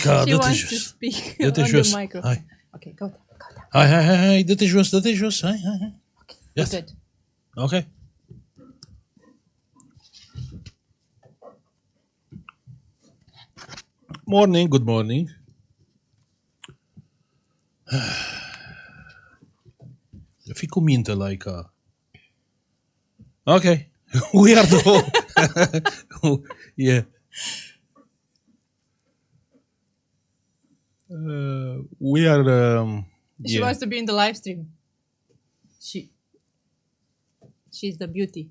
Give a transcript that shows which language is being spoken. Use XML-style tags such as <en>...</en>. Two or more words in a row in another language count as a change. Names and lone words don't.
<nl>dit</nl> <en>to</en> <nl>is</nl> <en>speak</en> <nl>Dit</nl> <en>on</en> <nl>is</nl> <en>the</en> <nl>juist.</nl> <en>microphone. Hi. Okay, go down. Hi.</en> <nl>Dit is juist.</nl> <en>Hi. Yes. Good. Okay. Morning, good morning.</en> <ro>Fii cu minte,</ro> <en>like. Okay. We are the yeah. We are. She Yeah. wants to be in the live stream. She's the beauty.</en>